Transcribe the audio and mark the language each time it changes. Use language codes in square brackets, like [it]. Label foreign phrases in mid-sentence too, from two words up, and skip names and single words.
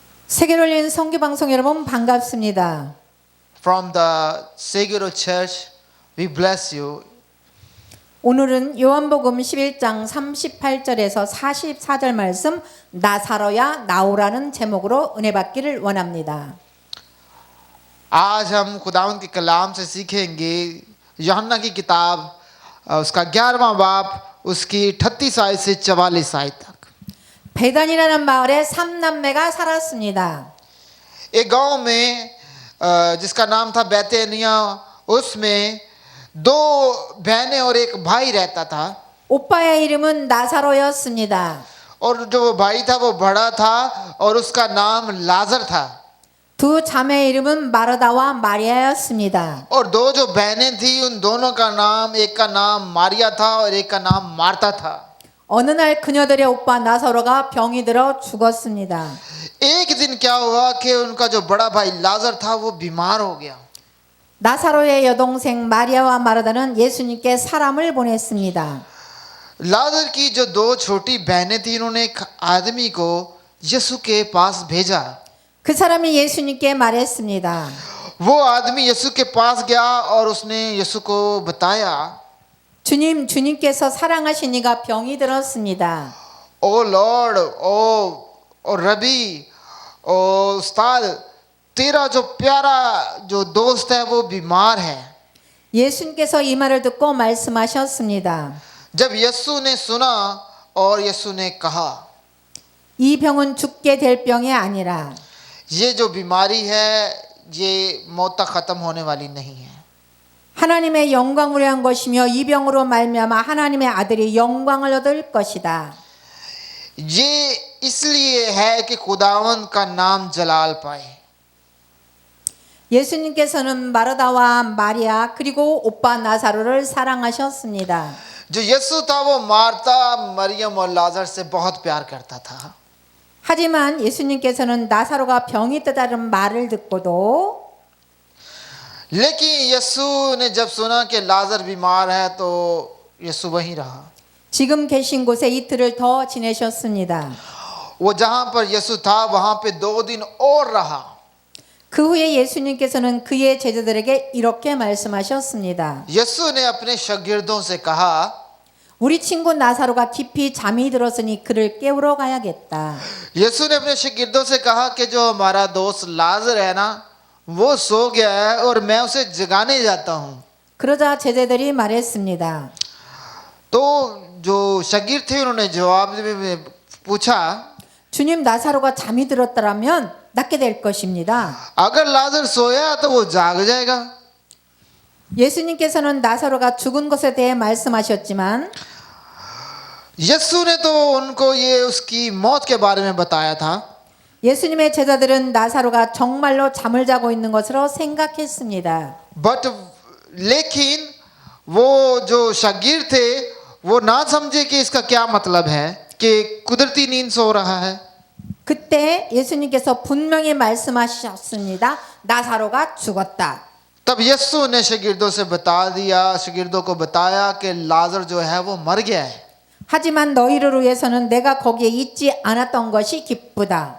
[ko] 세계를 올린 선교 방송 여러분 반갑습니다. [en] From the Seguro Church, we bless you. [ko] 오늘은 요한복음 11장 38절에서 44절 말씀 나사로야 나오라는 제목으로 은혜 받기를 원합니다. [hi] आज हम खुदावंद के कलाम से सीखेंगे यूहन्ना की किताब उसका 11वां बाब उसकी 38 आयत से 44 आयत तक। [ko] 베단이라는 마을에 삼남매가 살았습니다. [hi] एक गांव में जिसका नाम था बैतनिया, उसमें दो बहनें और एक भाई रहता था [ko] 오빠의 이름은 나사로였습니다. [hi] और जो वो भाई था वो बड़ा था और उसका नाम लाजर था [ko] 두 자매의 이름은 마르다와 마리아였습니다. [hi] और दो जो बहनें थी उन दोनों का नाम, एक का नाम मारिया था और एक का नाम मार्ता था। [ko] 어느 날 그녀들의 오빠 나사로가 병이 들어 죽었습니다. [hi] एक दिन क्या हुआ कि उनका जो बड़ा भाई लाजर था वो बीमार हो गया। [ko] 나사로의 여동생 마리아와 마르다는 예수님께 사람을 보냈습니다. [hi] लाजर की जो दो छोटी बहनें थी उन्होंने एक आदमी को यीशु के पास भेजा। [ko] 그 사람이 예수님께 말했습니다. [hi] वो आदमी यीशु के पास गया और उसने यीशु को बताया, [ko] 주님께서 사랑하신 이가 병이 들었습니다. [hi] ओ लॉर्ड, ओ रबी, ओ उस्ताद, तेरा जो प्यारा जो दोस्त है वो बीमार है। [ko] 예수님께서 이 말을 듣고 말씀하셨습니다. [hi] जब यीशु ने सुना और यीशु ने कहा, [ko] 이 병은 죽게 될 병이 아니라 [hi] ये जो बीमारी है ये मौत तक खत्म होने वाली नहीं है। [ko] 하나님의 영광을 위한 것이며 이 병으로 말미암아 하나님의 아들이 영광을 얻을 것이다. [hi] ये इसलिए है कि खुदावंद का नाम जलाल पाए। [ko] 예수님께서는 마르다와 마리아 그리고 오빠 나사로를 사랑하셨습니다. [hi] जो यीशु था वो मार्ता, मरियम और लाजर से बहुत प्यार करता था। [ko] 하지만 예수님께서는 나사로가 병이 있다는 말을 듣고도 [hi] लेकिन यीशु ने जब सुना कि लाजर बीमार है तो यीशु वहीं रहा। [ko] 지금 계신 곳에 이틀을 더 지내셨습니다. [hi] वो जहाँ पर यीशु था वहाँ पे 2 दिन और रहा। [ko] 그 후에 예수님께서는 그의 제자들에게 이렇게 말씀하셨습니다. [hi] यीशु ने अपने शागिर्दों से कहा, [ko] 우리 친구 나사로가 깊이 잠이 들었으니 그를 깨우러 가야겠다. [hi] यीशु ने अपने शागिर्दों से कहा कि जो हमारा दोस्त लाजर है ना वो सो गया है और मैं उसे जगाने जाता हूँ। [ko] 그러자 제자들이 말했습니다. [hi] तो जो शागिर्द थे उन्होंने जवाब में पूछा, [ko] 주님 나사로가 잠이 들었다면 낫게 될 것입니다. [hi] अगर लाजर सोया तो वो जाग जाएगा। [ko] 예수님께서는 나사로가 죽은 것에 대해 말씀하셨지만 [hi] यीशु ने तो उनको ये उसकी मौत के बारे में बताया था। [ko] 예수님의 제자들은 나사로가 정말로 잠을 자고 있는 것으로 생각했습니다. [hi] बट लेकिन वो जो शागिर्द थे वो ना समझे कि इसका क्या मतलब है कि कुदरती नींद सो रहा है। [ko] 그때 예수님께서 분명히 말씀하셨습니다. 나사로가 죽었다. [hi] तब यीशु ने शागिर्दों से बता दिया, शागिर्दों को बताया कि लाजर जो है वो मर गया है। [ko] 하지만 너희를 위해서는 내가 거기에 있지 않았던 것이 기쁘다.